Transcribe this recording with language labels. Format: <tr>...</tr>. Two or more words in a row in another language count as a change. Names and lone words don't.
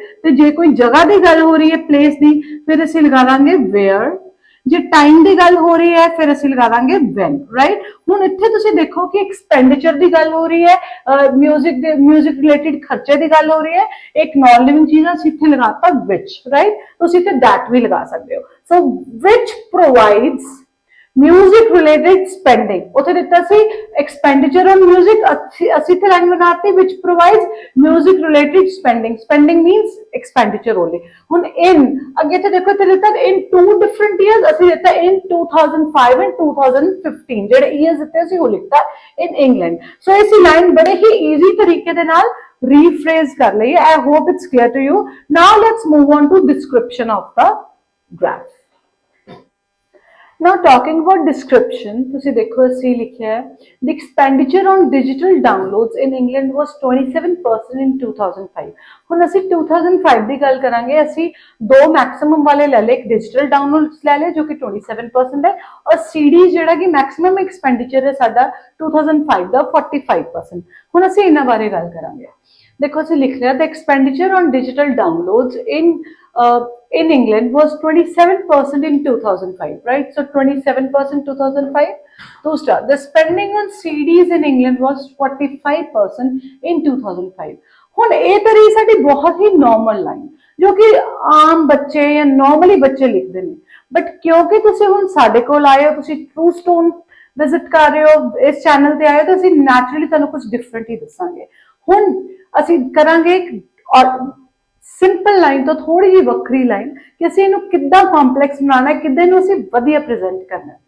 <pa>ਤੇ ਜੇ ਕੋਈ ਜਗ੍ਹਾ ਦੀ ਗੱਲ ਹੋ ਰਹੀ ਹੈ, ਪਲੇਸ ਦੀ, ਫਿਰ ਅਸੀਂ ਲਗਾ ਦਾਂਗੇ where। ਜੇ ਟਾਈਮ ਦੀ ਗੱਲ ਹੋ ਰਹੀ ਹੈ, ਫਿਰ ਅਸੀਂ ਲਗਾ ਦਾਂਗੇ when, ਰਾਈਟ। ਹੁਣ ਇੱਥੇ ਤੁਸੀਂ ਦੇਖੋ ਕਿ ਐਕਸਪੈਂਡੀਚਰ ਦੀ ਗੱਲ ਹੋ ਰਹੀ ਹੈ,</pa> <en>music related</en> <pa>ਖਰਚੇ ਦੀ ਗੱਲ ਹੋ ਰਹੀ ਹੈ, ਇੱਕ</pa> <en>non living</en> <pa>ਚੀਜ਼ ਆ, ਅਸੀਂ ਇੱਥੇ ਲਗਾਤਾ which, ਰਾਈਟ। ਤੁਸੀਂ ਇੱਥੇ that ਵੀ ਲਗਾ ਸਕਦੇ ਹੋ। ਸੋ</pa> <en>which provides music related spending,</en> <pa>ਉੱਥੇ ਦਿੱਤਾ ਸੀ</pa> <en>expenditure on music,</en> <pa>ਅਸੀਂ ਇੱਥੇ ਲਾਈਨ ਬਣਾਤੀ</pa> <en>which provides music related spending, spending means expenditure only।</en> <pa>ਹੁਣ in ਅੱਗੇ ਤੇ ਦੇਖੋ ਇੱਥੇ ਦਿੱਤਾ</pa> <en>in two different years,</en> <pa>ਅਸੀਂ ਦਿੱਤਾ</pa> <en>in 2005 and 2015,</en> <pa>ਜਿਹੜੇ years ਦਿੱਤੇ ਅਸੀਂ ਉਹ ਲਿਖਤਾ</pa> <en>in England।</en> <pa>ਸੋ ਇਸ ਲਾਈਨ ਬੜੇ ਹੀ easy ਤਰੀਕੇ ਦੇ ਨਾਲ rephrase ਕਰ ਲਈ।</pa> <en>I hope it's clear to you। Now let's move on to description of the graph। Now talking about description,</en> <pa>ਤੁਸੀਂ ਦੇਖੋ ਅਸੀਂ ਲਿਖਿਆ ਹੈ</pa> <en>the expenditure on digital downloads in England was 27% in 2005।</en> <pa>ਹੁਣ ਅਸੀਂ 2005 ਦੀ ਗੱਲ ਕਰਾਂਗੇ। ਅਸੀਂ ਦੋ ਮੈਕਸਿਮਮ ਵਾਲੇ ਲੈ ਲਏ, ਇੱਕ</pa> <en>digital downloads</en> <pa>ਲੈ ਲਏ ਜੋ ਕਿ 27% ਹੈ, ਔਰ CD ਜਿਹੜਾ ਕਿ</pa> <en>maximum expenditure</en> <pa>ਹੈ ਸਾਡਾ 2005 ਦਾ 45%। ਹੁਣ ਅਸੀਂ ਇਹਨਾਂ ਬਾਰੇ ਗੱਲ ਕਰਾਂਗੇ। देखो ਅਸੀਂ ਲਿਖ ਲਿਆ</pa> <en>the expenditure on digital downloads in England was 27% in 2005, right? So 27% 2005। दूसरा the spending on CDs in England was 45% in 2005।</en> <pa>ਹੁਣ ਇਹ ਤਾਂ ਰਹੀ ਸਾਡੀ ਬਹੁਤ ਹੀ</pa> <en>normal line</en> <pa>ਜੋ ਕਿ ਆਮ ਬੱਚੇ ਜਾਂ ਨਾਰਮਲੀ ਬੱਚੇ ਲਿਖਦੇ ਨੇ, ਬਟ ਕਿਉਂਕਿ ਤੁਸੀਂ ਹੁਣ ਸਾਡੇ ਕੋਲ ਆਏ ਹੋ, ਤੁਸੀਂ ਟਰੂ ਸਟੋਨ ਵਿਜ਼ਿਟ ਕਰ ਰਹੇ ਹੋ, ਇਸ ਚੈਨਲ ਤੇ ਆਏ ਹੋ, ਤਾਂ ਅਸੀਂ ਨੈਚੁਰਲੀ ਤੁਹਾਨੂੰ ਕੁਝ ਡਿਫਰੈਂਟ ਹੀ ਦੱਸਾਂਗੇ। ਹੁਣ ਅਸੀਂ ਕਰਾਂਗੇ</pa> <en>simple line</en> <pa>ਤੋਂ ਥੋੜੀ ਜਿਹੀ ਵੱਖਰੀ ਲਾਈਨ ਕਿ ਅਸੀਂ ਇਹਨੂੰ ਕਿੱਦਾਂ ਕੰਪਲੈਕਸ ਬਣਾਉਣਾ ਹੈ, ਕਿੱਦਾਂ ਇਹਨੂੰ ਅਸੀਂ ਵਧੀਆ ਪ੍ਰੈਜ਼ੈਂਟ ਕਰਨਾ ਹੈ।</pa>